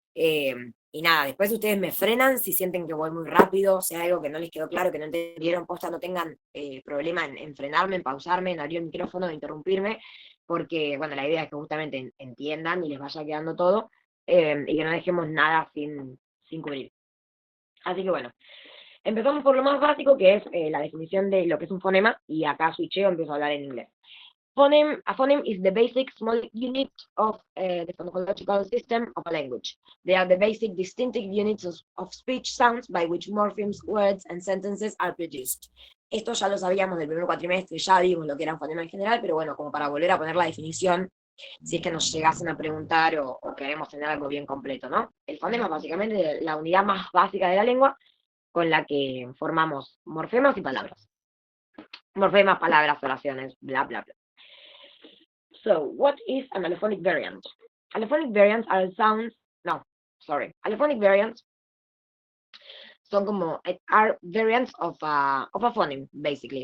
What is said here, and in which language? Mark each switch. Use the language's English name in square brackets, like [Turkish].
[Spanish] Eh, y nada, después ustedes me frenan si sienten que voy muy rápido, si hay algo que no les quedó claro, que no entendieron, posta, no tengan problema en frenarme, en pausarme, en abrir el micrófono, en interrumpirme, porque, bueno, la idea es que justamente entiendan y les vaya quedando todo, y que no dejemos nada sin cubrir. Así que bueno, empezamos por lo más básico, que es la definición de lo que es un fonema, y acá switcheo, empiezo a hablar en inglés. [English] A phoneme is the basic small unit of the phonological system of a language. They are the basic distinctive units of speech sounds by which morphemes, words, and sentences are produced. [Spanish] Esto ya lo sabíamos del primer cuatrimestre, ya vimos lo que era un fonema en general, pero bueno, como para volver a poner la definición, si es que nos llegasen a preguntar o queremos tener algo bien completo, ¿no? El fonema es básicamente la unidad más básica de la lengua con la que formamos morfemas y palabras. Morfemas, palabras, oraciones, bla, bla, bla. [English] So, what is an allophonic variant? Allophonic variants are sounds, no, sorry. Allophonic variants [Spanish] son como, [English] are variants of a phoneme, basically.